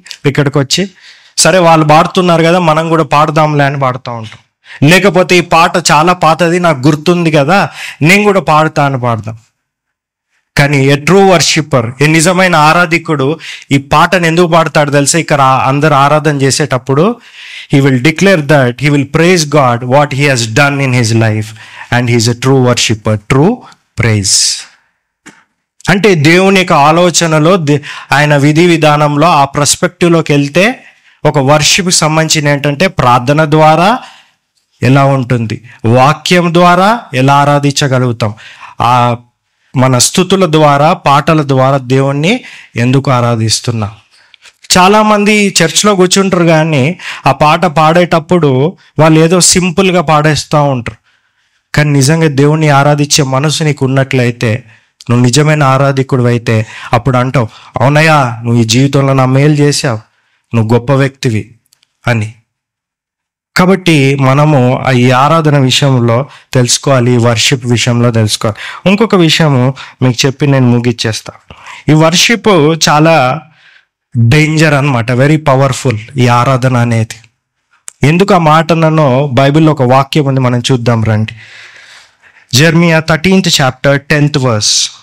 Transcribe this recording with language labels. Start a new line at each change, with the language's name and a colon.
Telugu: ఇక్కడికి వచ్చి, సరే వాళ్ళు పాడుతున్నారు కదా మనం కూడా పాడదాంలే అని పాడుతూ ఉంటాం. లేకపోతే ఈ పాట చాలా పాతది, నాకు గుర్తుంది కదా, నేను కూడా పాడతా అని పాడదాం. కానీ ఏ ట్రూ వర్షిప్పర్, ఏ నిజమైన ఆరాధికుడు ఈ పాటను ఎందుకు పాడతాడు తెలుసా? ఇక్కడ అందరు ఆరాధన చేసేటప్పుడు
English: he will declare that he will praise God what he has done in his life and he is a true worshipper.
Telugu: True praise అంటే దేవుని యొక్క ఆలోచనలో ఆయన విధి విధానంలో ఆ పర్స్పెక్టివ్లోకి వెళ్తే ఒక వర్షిప్కి సంబంధించిన ఏంటంటే ప్రార్థన ద్వారా ఎలా ఉంటుంది, వాక్యం ద్వారా ఎలా ఆరాధించగలుగుతాం, ఆ మన స్తుతుల ద్వారా పాటల ద్వారా దేవుణ్ణి ఎందుకు ఆరాధిస్తున్నాం. చాలామంది చర్చ్లో కూర్చుంటారు కానీ ఆ పాట పాడేటప్పుడు వాళ్ళు ఏదో సింపుల్గా పాడేస్తూ ఉంటారు. కానీ నిజంగా దేవుణ్ణి ఆరాధించే మనసు నీకు ఉన్నట్లయితే, నువ్వు నిజమైన ఆరాధికుడు అయితే అప్పుడు అంటావు, అవునయ్యా నువ్వు ఈ జీవితంలో నా మేలు చేసావు, నువ్వు గొప్ప వ్యక్తివి అని. కాబట్టి మనము ఈ ఆరాధన విషయంలో తెలుసుకోవాలి, ఈ వర్షిప్ విషయంలో తెలుసుకోవాలి. ఇంకొక విషయము మీకు చెప్పి నేను ముగిచ్చేస్తా. ఈ వర్షిప్ చాలా డేంజర్ అన్నమాట, వెరీ పవర్ఫుల్ ఈ ఆరాధన అనేది. ఎందుకు ఆ మాటనో బైబిల్లో ఒక వాక్యం ఉంది, మనం చూద్దాం రండి.
English: Jeremiah 13th chapter 10th verse.